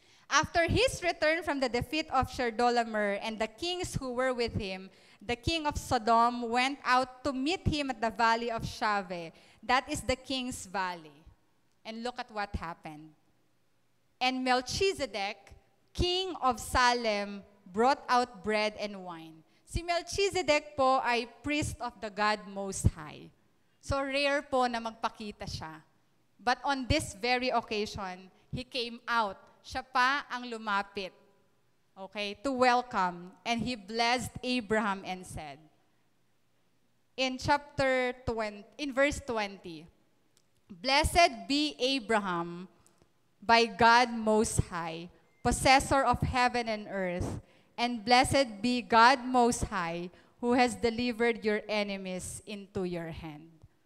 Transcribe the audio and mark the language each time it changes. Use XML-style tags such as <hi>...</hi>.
<en>After his return from the defeat of Chedorlaomer and the kings who were with him, the king of Sodom went out to meet him at the valley of Shaveh. That is the king's valley. And look at what happened. And Melchizedek, king of Salem, brought out bread and wine.</en> <tl>Si Melchizedek po ay</tl> <en>priest of the God Most High. So rare</en> <tl>po na magpakita siya.</tl> <en>But on this very occasion, he came out.</en> <tl>Siya pa ang lumapit.</tl> <en>Okay, to welcome. And he blessed Abraham and said, in verse 20, Blessed be Abraham by God Most High, possessor of heaven and earth, and blessed be God Most High, who has delivered your enemies into your hand.</en>